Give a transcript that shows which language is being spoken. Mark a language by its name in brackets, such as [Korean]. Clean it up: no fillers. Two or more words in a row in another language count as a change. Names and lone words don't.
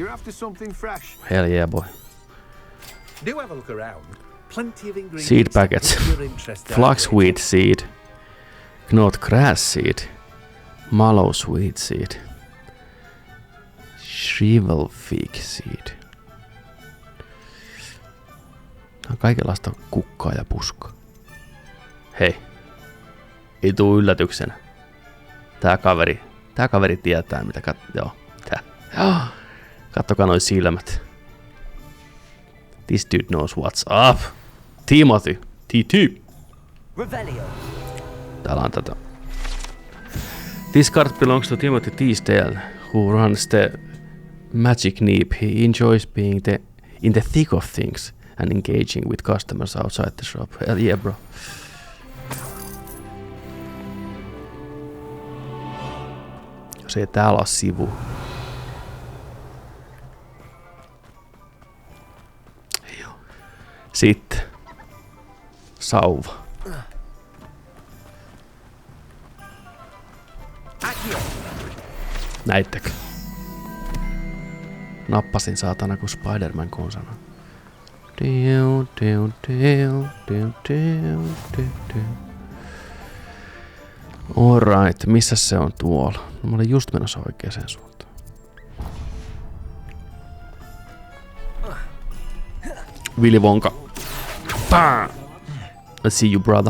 [English] You're after something fresh. Hell yeah, boy. Do have a look around. plenty of ingredients. Seed packets. to put your interest out Flaxweed seed. Knot grass seed. Mallow sweet seed. Shrivel fig seed. [Finnish] On kaikenlaista kukkaa ja puskaa. Hei. Ei tuu yllätyksenä. Tää kaveri tietää mitä joo. Kattokaa noi silmät. [English] This dude knows what's up. Timothy. TT. [Finnish] Täällä on tätä. [English] This card belongs to Timothy Teasdale, who runs the Magic Neep. He enjoys being in the thick of things and engaging with customers outside the shop. Hell yeah, bro. [Finnish] Jos ei täällä ole sivu. Joo. Sitten. Sauva. Näittekö? Nappasin saatana kuin Spider-Man konsana. Alright, missä se on tuolla? No, mä olin just menossa oikeaan suuntaan. Willy Wonka. [English] Bam! Let's see you, brother.